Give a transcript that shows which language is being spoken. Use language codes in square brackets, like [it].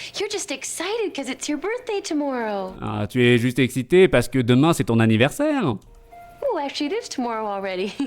[en] You're just excited because it's your birthday tomorrow. [fr] Ah, tu es juste excité parce que demain c'est ton anniversaire. [en] Oh, actually, it is tomorrow already.